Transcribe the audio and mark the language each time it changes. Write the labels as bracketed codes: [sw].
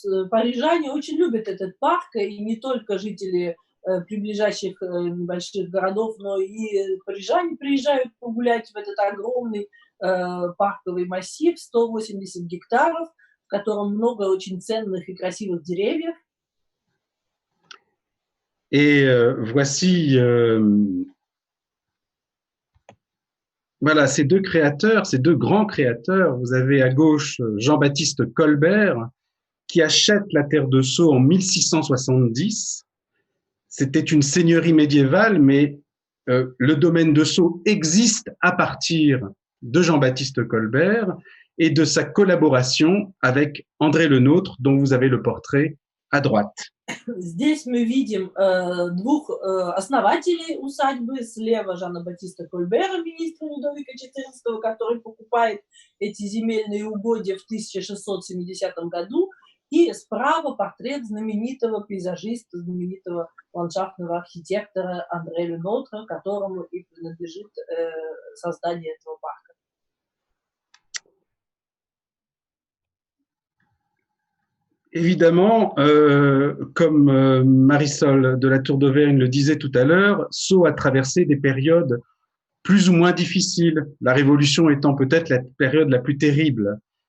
[ru] Парижане очень любят этот парк, и не только жители приближающих небольших городов, но и парижане приезжают погулять в этот огромный парковый массив, 180 гектаров, в котором много очень ценных и красивых деревьев. [fr] Et voici voilà, ces 2 créateurs, ces 2 grands créateurs. Vous avez à gauche Jean-Baptiste Colbert, qui achète la terre de Sceaux en 1670. C'était une seigneurie médiévale, mais le domaine de Sceaux existe à partir de Jean-Baptiste Colbert et de sa collaboration avec André Le Nôtre, dont vous avez le portrait à droite. [ru] Здесь мы видим 2 основателей усадьбы. Слева Жана Батиста Кольбера, министра Людовика XIV, который покупает эти земельные угодья в 1670 году. И справа портрет знаменитого пейзажиста, знаменитого ландшафтного архитектора Андре Ле Нотре, которому и принадлежит создание этого парка. [fr] Évidemment, comme Marisol de la Tour d'Auvergne le disait tout à l'heure, Sceaux a traversé des périodes plus ou moins difficiles, la Révolution étant peut-être la période la plus terrible.